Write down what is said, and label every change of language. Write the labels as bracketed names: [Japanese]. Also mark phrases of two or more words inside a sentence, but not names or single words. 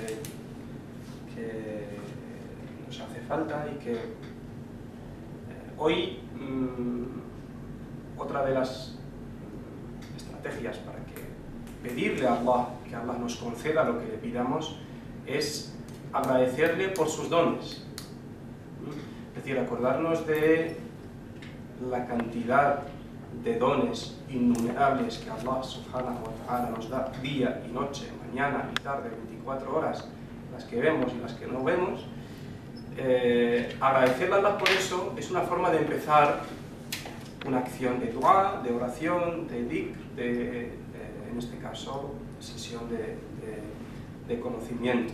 [Spanish] que nos hace falta, y que hoy otra de las estrategias para pedirle a Allah que Allah nos conceda lo que le pidamos es agradecerle por sus dones. Es decir, acordarnos de la cantidad de dones innumerables que Allah [Arabic] سبحانه وتعالى [Spanish] nos da día y noche, mañana y tarde, 24 horas, las que vemos y las que no vemos. Agradecerle a Allah por eso es una forma de empezar una acción de dua, de oración, de dhikr, en este caso, sesión de conocimiento.